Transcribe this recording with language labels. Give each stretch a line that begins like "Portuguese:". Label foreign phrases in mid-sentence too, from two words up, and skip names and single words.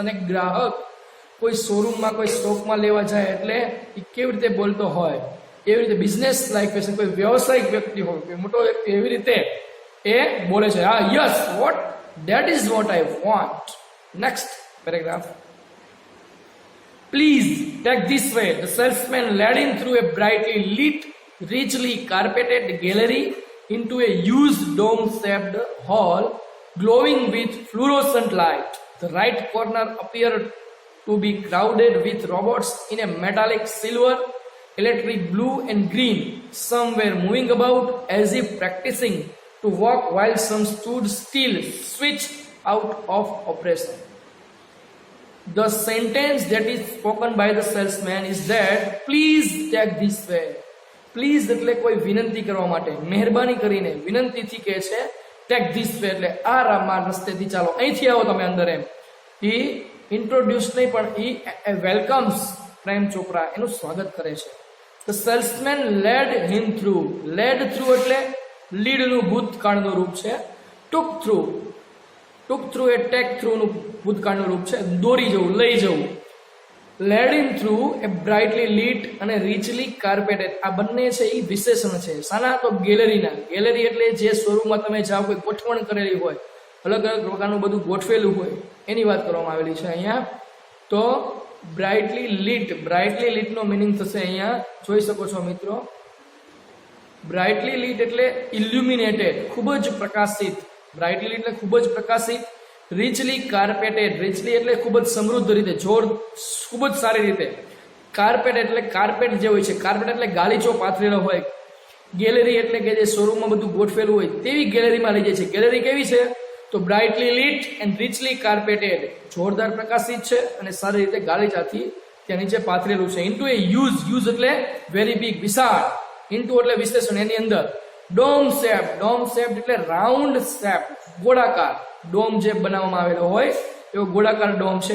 Gujarati: એક ગ્રાહક કોઈ શોરૂમમાં, કોઈ સ્ટોકમાં લેવા જાય એટલે એ કેવી રીતે બોલતો હોય એવી રીતે
English: business like fashion.
Gujarati: કોઈ વ્યવસાયિક વ્યક્તિ હોય, કોઈ મોટો વ્યક્તિ, એવી રીતે એ બોલે છે.
English: હા, yes, what, that is what I want. Next paragraph. Please take this way. The salesman led him through a brightly lit, richly carpeted gallery into a huge dome-shaped hall glowing with fluorescent light. The right corner appeared to be crowded with robots in a metallic silver, electric blue and green. Some were moving about as if practicing to walk, while some stood still, switched out of operation. The sentence that is spoken by the salesman is that please take this way.
Gujarati: Please એટલે કોઈ વિનંતી કરવા માટે, મહેરબાની કરીને વિનંતીથી કહે છે
English: take this way,
Gujarati: એટલે આ રસ્તેથી ચાલો, અહીંથી આવો તમે અંદર એમ. એ ઇન્ટ્રોડ્યુસ નહીં પણ એ વેલકમ્સ પ્રેમ ચોપરા, એનું સ્વાગત કરે છે.
English: The salesman led him through. Led through
Gujarati: એટલે લીડનું ભૂતકાળનું રૂપ છે.
English: took through
Gujarati: એ
English: take throughનું
Gujarati: ભૂતકાળનું રૂપ છે, દોરી જવું, લઈ જવું.
English: led him through a brightly lit અને richly carpeted,
Gujarati: આ બંને છે એ વિશેષણ છે. શાના? તો ગેલેરીના. ગેલેરી એટલે જે શોરૂમમાં તમે જાઓ, કોઈ ગોઠવણ કરેલી હોય, અલગ અલગ પ્રકારનું બધું ગોઠવેલું હોય, એની વાત કરવામાં આવેલી છે અહીંયા. તો
English: brightly lit
Gujarati: નો મિનિંગ થશે અહીંયા, જોઈ શકો છો મિત્રો.
English: brightly lit
Gujarati: એટલે ઇલ્યુમિનેટેડ, ખૂબ જ પ્રકાશિત.
English: brightly lit
Gujarati: એટલે ખૂબ જ પ્રકાશિત.
English: richly carpeted, richly
Gujarati: એટલે ખૂબ જ સમૃદ્ધ રીતે, ખૂબ જ સારી રીતે. કાર્પેટ એટલે કાર્પેટ જે હોય છે, કાર્પેટ એટલે ગાલીચો પાથરેલો હોય. ગેલેરી એટલે કે જે શોરૂમમાં બધું ગોઠવેલું હોય તેવી ગેલેરીમાં લઈ જાય છે. ગેલેરી કેવી છે? તો
English: brightly lit and richly carpeted,
Gujarati: જોરદાર પ્રકાશિત છે અને સારી રીતે ગાલીચાથી ત્યાં નીચે પાથરેલું છે.
English: into a use
Gujarati: એટલે
English: very big,
Gujarati: વિશાળ. ઇન્ટુ એટલે વિશેષણ, એની અંદર.
English: dome shape
Gujarati: એટલે
English: round shape,
Gujarati: ગોળાકાર. ડોમ જે બનાવવામાં આવેલો હોય એવો ગોળાકાર ડોમ છે.